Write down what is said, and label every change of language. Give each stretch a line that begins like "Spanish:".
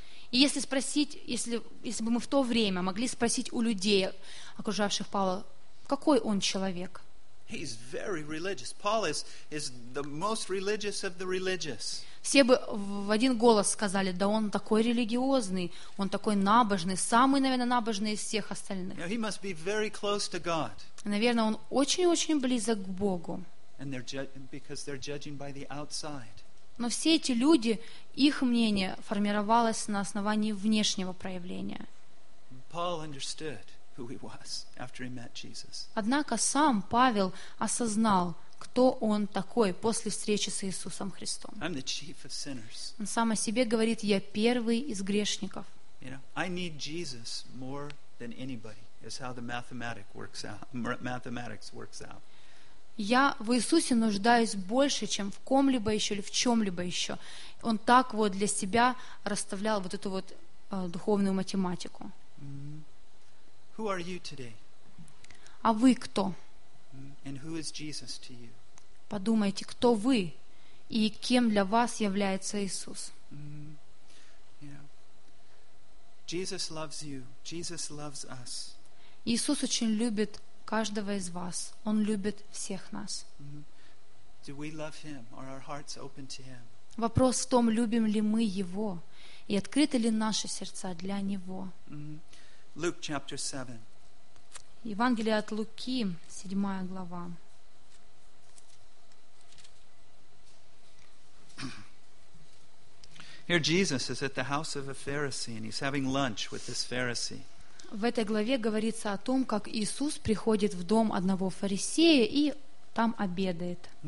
Russian: И если спросить, если бы мы в то время могли спросить у людей, окружавших Павла, какой он человек?
English: He's very religious. Paul is the most religious of the religious.
Russian: Все бы в один голос сказали: да он такой религиозный, он такой набожный, самый, наверное, набожный из всех остальных.
English: He must be very close to God.
Russian: Наверное, он очень-очень близок к Богу.
English: And because they're judging by the outside.
Russian: Но все эти люди, их мнение формировалось на основании внешнего проявления.
English: Paul understood who he was after he met Jesus.
Russian: Однако сам Павел осознал, кто он такой после встречи с Иисусом Христом.
English: I'm the chief of sinners.
Russian: Он сам о себе говорит: я первый из грешников.
English: You know, I need Jesus more than anybody, is how the mathematics works out.
Russian: Я в Иисусе нуждаюсь больше, чем в ком-либо еще или в чем-либо еще. Он так вот для себя расставлял вот эту вот духовную математику.
English: Who are you today?
Russian: А вы кто?
English: And who is Jesus to you?
Russian: Подумайте, кто вы и кем для вас является Иисус?
English: Jesus loves you. Jesus loves us.
Russian: Иисус очень любит каждого из вас. Он любит всех нас.
English: Do we love him, or our hearts open to him?
Russian: Вопрос в том, любим ли мы Его и открыты ли наши сердца для Него.
English: Luke chapter 7.
Russian: Евангелие от Луки, 7 глава.
English: Here Jesus is at the house of a Pharisee and he's having lunch with this Pharisee.
Russian: В этой главе говорится о том, как Иисус приходит в дом одного фарисея и там обедает.